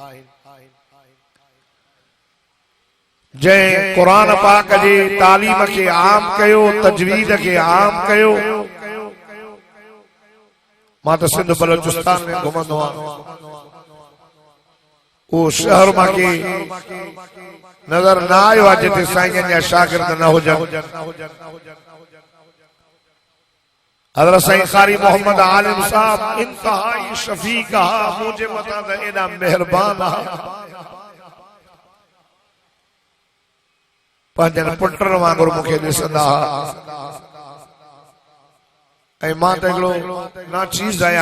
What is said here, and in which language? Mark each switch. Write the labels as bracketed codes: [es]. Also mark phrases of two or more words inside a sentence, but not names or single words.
[sd] जंहिं कुरान पाक जी तालीम के आम कयो, तजवीद के आम कयो। मां त सिंध बलोचिस्तान में घुमंदो आहियां, वो शहर मां के नजर न आयो आहे जिते साईं जा शागिर्द न हुजनि। हज़रत साईं कारी मोहम्मद आलिम साहब इंतहाई शफीक हा, मुझे मता त एडा मेहरबान हा। पंहिंजनि पुटनि वांगुरु मूंखे ॾिसंदा हुआ ऐं मां त हिकिड़ो नाचीज़ आहियां।